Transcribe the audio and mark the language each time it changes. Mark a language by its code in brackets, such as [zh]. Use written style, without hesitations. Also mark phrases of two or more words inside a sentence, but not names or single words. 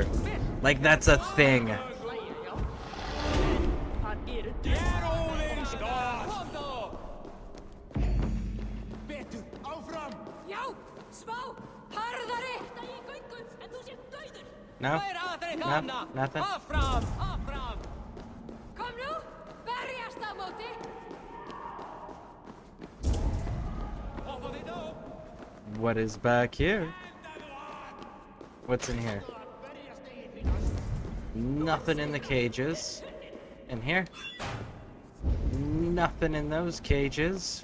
[en] Like that's a thing. No? No? Nothing? [is] Kom nú, berjast á móti. [en] What is back here? What's in here? Nothing in the cages. In here? Nothing in those cages.